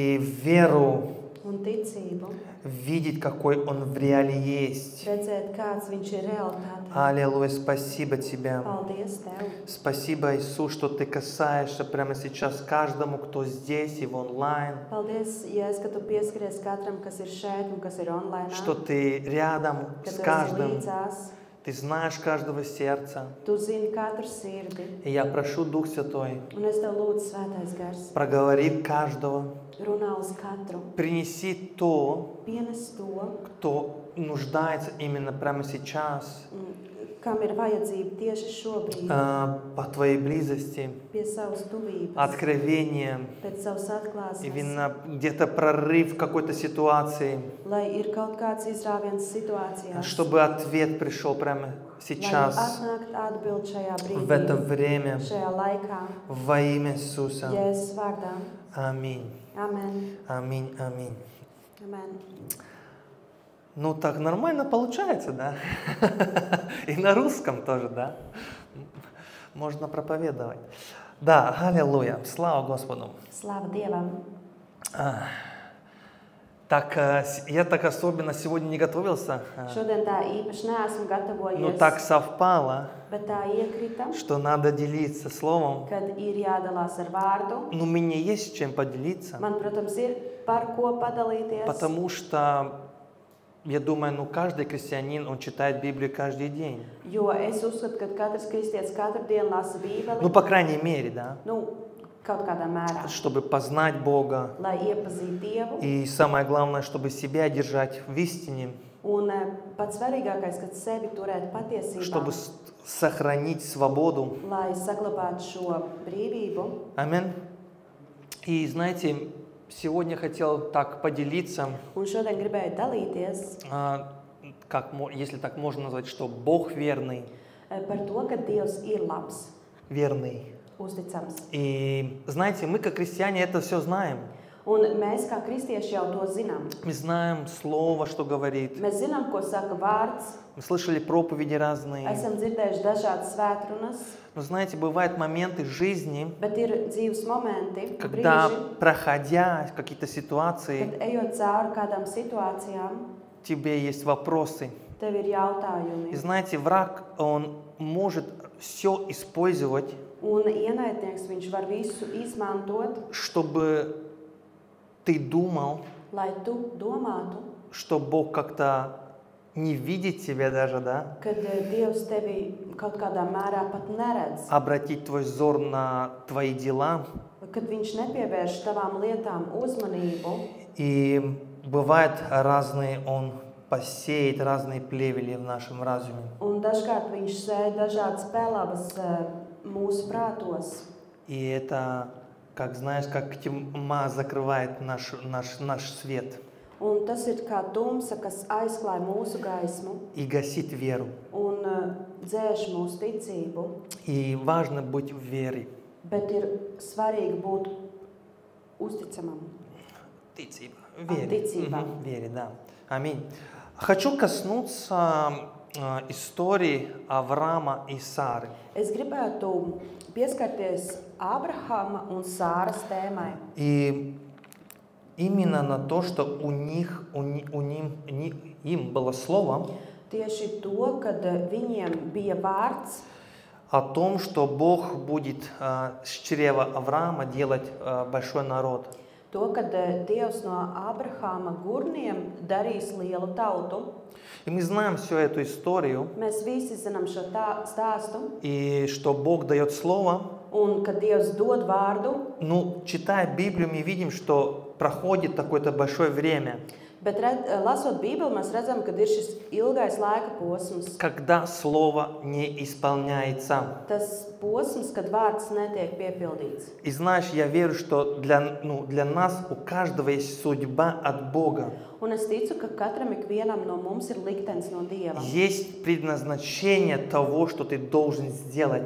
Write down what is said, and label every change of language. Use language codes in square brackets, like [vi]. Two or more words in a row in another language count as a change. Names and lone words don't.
[ru] и веру [lv] un ticību, [ru] видеть, какой Он в реале есть. [lv] redzēt, kāds viņš ir realitātē. [ru] Аллилуйя, спасибо Тебе. [lv] Paldies Tev! [ru] Спасибо, Иисус, что Ты касаешься прямо сейчас каждому, кто здесь и в онлайн, [lv] Paldies, Jēzus, ka Tu pieskaries katram, kas ir šeit un kas ir online. [ru] что Ты рядом [lv] Ka [ru] с [lv] Tu esi [ru] каждым, [lv] līdzās. [ru] Ты знаешь каждого сердца. [lv] Tu zini katru sirdi. [ru] И я прошу, Дух Святой, [lv] Un es Tev lūdzu, Svētais Gars, [ru] проговори каждого, [lv] runā uz katru. [ru] принеси то, [lv] Pienes to, [ru] кто нуждается именно прямо сейчас, [lv] kam ir vajadzība tieši šobrīd, [ru] по Твоей близости, [lv] pie savas tuvības, [ru] откровения, [lv] pēc savas atklāsmes, [ru] именно где-то прорыв в какой-то ситуации, [lv] lai ir kaut kāds izrāviens situācijās, [ru] чтобы ответ пришел прямо [lv] lai [ru] сейчас, [lv] atnākt atbild šajā [ru] в это [lv] brīdī, [ru] время, [lv] šajā laikā, [ru] во имя Иисуса. [lv] Jēzus vārdā. [ru] Аминь. [lv] Amen. [ru] Аминь. Аминь. [lv] Amen. [ru] Ну, так нормально получается, да? И на русском тоже, да? Можно проповедовать. Да, аллилуйя. Слава Господу. [lv] Slāva Dievam. [ru] Так, я так особенно сегодня не готовился, [lv] Šodien tā īpaši neesmu [ru] но [lv] gatavojies, [ru] так совпало, [lv] bet tā iekrita, [ru] что надо делиться словом. [lv] kad ir jādalās ar vārdu. [ru] Но мне есть чем поделиться, [lv] Man, protams, ir par ko padalīties, [ru] потому что, я думаю, ну, каждый христианин, он читает Библию каждый день. [lv] jo es uzskatu, ka katrs kristietis katru dienu lasa Bībeli, [ru] Ну, по крайней мере, да. [lv] Kaut kādā mērā, [ru] Чтобы познать Бога. [lv] lai iepazītu Dievu. [ru] И самое главное, чтобы себя держать в истине, [lv] Un pats svarīgākais, kad sevi turēt patiesībā, [ru] чтобы сохранить свободу. [lv] lai saglabātu šo brīvību. [ru] Аминь. И знаете, сегодня хотел так поделиться, [lv] Un šodien gribēju dalīties [ru] если так можно назвать, что Бог верный, [lv] par to, ka Dievs ir labs, [ru] верный. [lv] uzticams. [ru] И знаете, мы как христиане это все знаем. [lv] Un mēs kā kristieši jau to zinām. [ru] Мы знаем слово, что говорит. [lv] Mēs zinām, ko saka vārds, [ru] Мы слышали проповеди разные. [lv] esam dzirdējuši dažādas svētrunas, [ru] Но знаете, бывают моменты жизни, [lv] bet ir dzīves momenti, [ru] когда, [lv] brīži, [ru] проходя какие-то ситуации, [lv] kad ejot cauri kādām situācijām, [ru] тебе есть вопросы. [lv] tev ir [ru] И [lv] jautājumi. [ru] знаете, враг, он может все использовать, [lv] Un ienaidnieks, viņš var visu izmantot, [ru] чтобы ты думал, [lv] lai tu domātu, [ru] что Бог как-то не видит тебя даже, да? [lv] kad Dievs tevi kaut kādā mērā pat neredz, [ru] Обратить твой взор на твои дела. [lv] kad viņš nepievērš tavām lietām uzmanību. [ru] И бывает разные, он посеет разные плевели в нашем разуме. [lv] Un dažkārt viņš sēž dažādas pelavas mūsu prātos. [ru] И это, как знаешь, как тьма закрывает наш свет [lv] Un tas ir kā tumsa, kas aizklāj mūsu gaismu [ru] и гасит веру. [lv] un dzēš mūsu ticību. [ru] И важно быть в вере. [lv] Bet ir svarīgi būt uzticamam. Ticība. [ru] Вере. [lv] Ticībā. [ru] Вере, да. Аминь. Хочу коснуться истории Авраама и Сары. [lv] Es gribētu pieskarties Ābrahama un Sāras tēmai. [ru] И именно на то, что им было слово [lv] Tieši to, kad viņiem bija vārds [ru] о том, что Бог будет с чрева Авраама делать большой народ. [lv] to, kad Dievs no Ābrahama gurniem darīs lielu tautu. [ru] И мы знаем всю эту историю, [lv] Mēs visi zinām šo stāstu, [ru] и что Бог дает слово. [lv] un kad Dievs dod vārdu, [ru] Ну, читая Библию, мы видим, что проходит такое-то большое время, [lv] bet lasot Bībeli, mēs redzam, ka ir šis ilgais laika posms. [ru] когда слово не исполняется. [lv] Tas posms, kad vārds netiek piepildīts. [ru] И знаешь, я верю, что для нас у каждого есть судьба от Бога. [lv] Un es ticu, ka katram ikvienam no mums ir liktenis no Dieva. [ru] Есть предназначение того, что ты должен сделать.